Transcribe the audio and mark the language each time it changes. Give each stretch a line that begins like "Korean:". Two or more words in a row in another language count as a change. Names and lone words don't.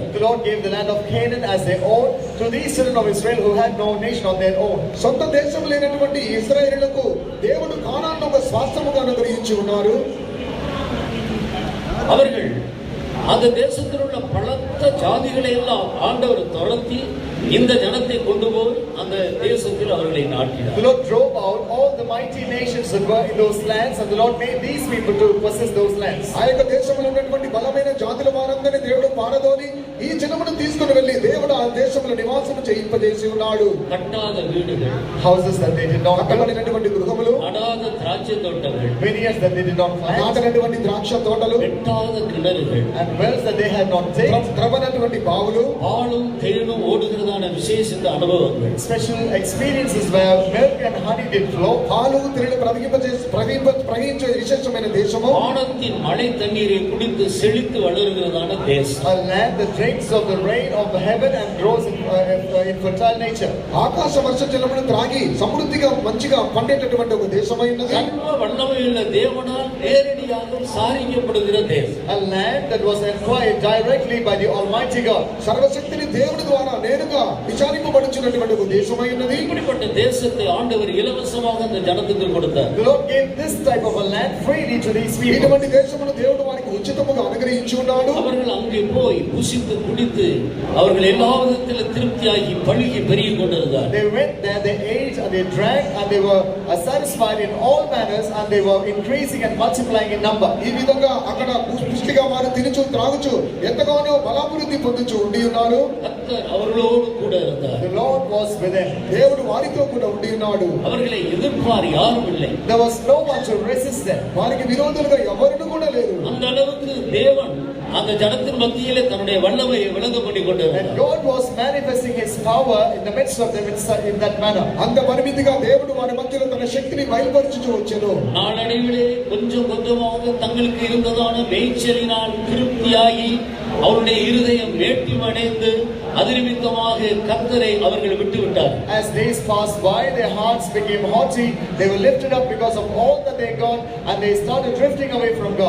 English: The Lord gave the land of Canaan as their own to these children of Israel who had no nation on their own.
Telugu: సొంత దేశం లేనటువంటి ఇశ్రాయేలులకు దేవుడు కానాను ఒక స్వాస్థ్యముగా అనుగ్రహించి ఉన్నారు.
Tamil: அவர்கள் அந்த தேசத்தில் உள்ள பலத்த ஜாதிகளை எல்லாம் ஆண்டவர் துரத்தி இந்த ஜனத்தை கொண்டு போய் அந்த தேசத்தில் அவர்களை நாட்டினார்.
English: The Lord drove out all the mighty nations that were in those lands, and the Lord made these people to possess those lands.
Telugu: ఆ యొక్క దేశంలో ఉన్నటువంటి బలమైన జాతుల వారందరినీ దేవుడు పారదోలి ఈ జనమును తీసుకుని వెళ్ళి దేవుడు ఆ దేశంలో నివాసం చేయింపజేసి ఉన్నాడు.
Tamil: கட்டாத வீடுகள்,
English: Houses that they did not build,
Telugu: కట్టబడినటువంటి గృహములు,
Tamil: நடாத திராட்சை தோட்டங்கள்,
English: vineyards that they did not plant,
Telugu: నాటనటువంటి ద్రాక్ష తోటలు,
Tamil: வெட்டாத கிணறுகள்,
English: and wells that they had not digged.
Telugu: త్రవ్వనటువంటి బావులు,
Tamil: பாலும் தேனும் ஓடுகிறதான விசேஷித்த அனுபவங்கள்.
English: Special experiences where milk and honey did flow.
Telugu: పాలు తిరిగి ప్రవహించే విశేషమైన దేశము.
Tamil: வானத்தின் மழை தண்ணீரை குடித்து செழித்து வளர்கிறதான தேசம்.
English: A land that drinks of the rain of the heaven and grows in fertile nature.
Telugu: ఆకాశ వర్ష జలమును త్రాగి సమృద్ధిగా మంచిగా పండేటటువంటి ఒక దేశమై ఉన్నది.
Tamil: சர்வ வல்லமையுள்ள தேவனால் நேரடியாக சாரிக்கப்படுகிற தேசம்.
English: A land that was acquired directly by the Almighty God.
Telugu: సర్వశక్తిని దేవుని ద్వారా నేరుగా విచారింపబడుచున్నటువంటి ఒక దేశమై ఉన్నది.
Tamil: இப்படிப்பட்ட தேசத்தை ஆண்டவர் இலவசமாக அந்த ஜனத்துக்கு கொடுத்தார்.
English: The Lord gave this type of a land freely to these people.
Telugu: ఇటువంటి దేశమును దేవుడు వారికి ఉచితముగా అనుగ్రహించి ఉన్నాడు.
Tamil: அவர்கள் அங்கே போய் புசித்து குடித்து அவர்கள் எல்லா விதத்திலும் திருப்தியாகி பழுகி பெருகி கொண்டிருந்தார்.
English: They went there, they ate and they drank, and they were satisfied in all manners, and they were increasing and multiplying in number.
Telugu: ఈ విధంగా అక్కడ పుష్టిగా వారు తినుచు త్రాగుచు ఎంతగానో బలాభివృద్ధి పొందుచు ఉండి ఉన్నారు.
Tamil: கர்த்தர் அவர்களோடு கூட இருந்தார்.
English: The Lord was with them.
Telugu: దేవుడు వారితో కూడా ఉండి ఉన్నాడు.
Tamil: அவர்களை எதிர்ப்பார் யாரும் இல்லை.
English: There was no one to resist them.
Telugu: వారికి విరోధులుగా ఎవరు కూడా లేరు.
Tamil: அந்த அளவுக்கு தேவன் அந்த ஜனத்தின் மத்தியிலே தன்னுடைய வல்லமையை விளங்க பண்ணி
English: And
Tamil: கொண்டிருந்தார்.
English: God was manifesting His power in the midst of them in that manner.
Telugu: అంత పరిమితిగా దేవుడు వారి మధ్యలో తన శక్తిని బయలుపరచుచూ వచ్చెను.
Tamil: நாளடைவிலே கொஞ்சம் கொஞ்சமாக தங்களுக்கு இருந்ததான மேய்ச்சலினால் திருப்தியாகி அவருடைய இருதயம் வேட்டிமடைந்து அது நிமித்தமாக கர்த்தரை அவர்கள் விட்டு விட்டார்.
English: As days passed by, their hearts became haughty. They were lifted up because of all that they got, and they started drifting away from God.